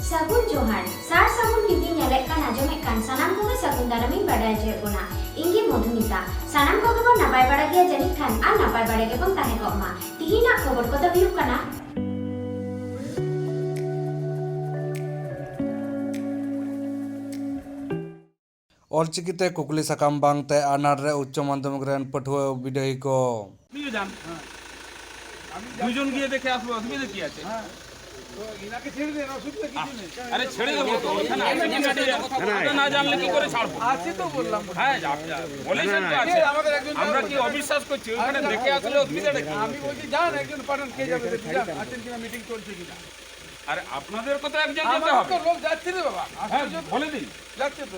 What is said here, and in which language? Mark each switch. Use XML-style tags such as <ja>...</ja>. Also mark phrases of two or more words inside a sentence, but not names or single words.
<sat>सागुन जोहार सार सागुन टीवी नेलेक कान आजमेक कान सानाम कोगे सागुन दारामिन बाडाय जे बोना इंगी मधुमिता सानाम कोगे बो नापाय बाड़ा गिया जानिक खान आर नापाय बाड़ा गे बन ताहे गमा तिहिना खबर को द हुयुक काना ऑलचिकिते कुकली सकाम बांगते आनार रे उच्च माध्यमिक रेन पठुआ बिडही को</sat> <bn>দুজন গিয়ে দেখে আসবো অসুবিধা কি আছে আরে ছেড়ে দেবো তো ওখানে আছে কি না না জানলে কি করে ছাড়বো আছে তো বললাম হ্যাঁ বলেছেন তো আছে আমরা কি অবিশ্বাস করছি ওখানে দেখে আসলে অসুবিধাটা কি আমি বলছি যান একজন পাঠান কে যাবে যান আছেন কিনা মিটিং চলছে কিনা আরে আপনাদের কত একজন যেতে হবে তো লোক যাচ্ছে রে বাবা হ্যাঁ বলে দিন যাচ্ছে তো</bn>